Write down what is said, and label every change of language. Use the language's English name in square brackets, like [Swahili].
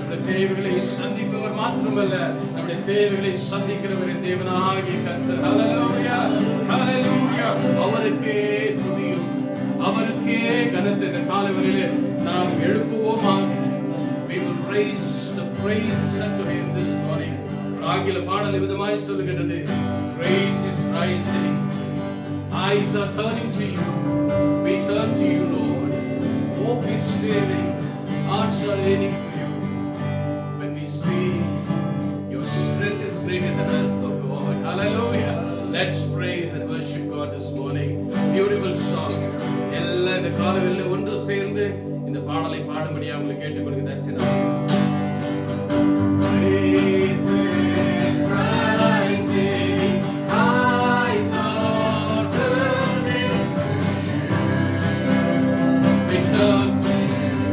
[Tamil] தேவைகளை சந்திப்பவர் மாத்திரமல்ல, நம்முடைய தேவைகளை சந்திக்கிறவரின் தேவனாகிய கர்த்தர். ஹல்லேலூயா, ஹல்லேலூயா. அவருக்கே துதியும், அவருக்கே கனத்தை இந்த காலவெளியிலே நாம் எழுப்புவோமாக. [English] We will praise the praises unto him this morning. [Tamil] ஆங்கில பாடல் விதமாய் சொல்லுகிறது, [English] praise is rising, eyes are turning to you, we turn to you Lord, hope is steering, hearts are yearning for you. When we see your strength is greater than us, oh God. Hallelujah. Let's praise and worship God this morning. Beautiful song. [Tamil] எல்லா இந்த காலையில ஒன்று சேர்ந்து இந்த பாடலை பாடும்படியா உங்களுக்கு கேட்டுக்கொள்கிறேன். [English] That's enough. Praise is rising, eyes are turning to you, we turn to you.